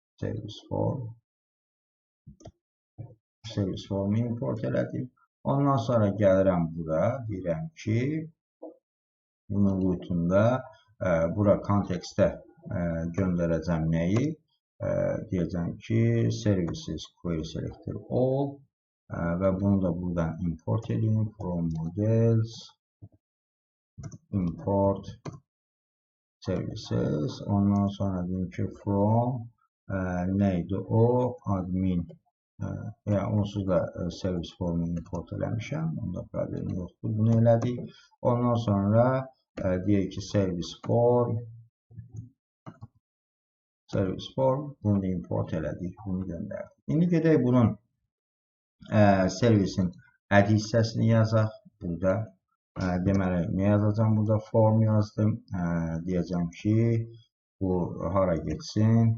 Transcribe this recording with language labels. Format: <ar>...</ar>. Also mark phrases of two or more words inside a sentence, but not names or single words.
<az>Servis formu import elədim. Ondan sonra gəlirəm bura, deyirəm ki, bunun rootunda bura kontekstə göndərəcəm nəyi? Deyəcəm ki,</az> <en>services query selector all</en> <az>və bunu da buradan import edeyim.</az> <en>From models import services.</en> <az>Ondan sonra deyim ki, from neydi o? Admin. Yəni onsuz da servis formu import eləmişəm. Onda problem yoxdur. Bunu elədik. Ondan sonra deyək ki,</az> <en>service form.</en> <az>Bunu da import elədik. Bunu göndərdik. İndi gedək bunun servisin add hissəsini yazaq. Burada deməli, nə yazacağım? Burada form yazdım. Deyəcəm ki, bu hara getsin?</az>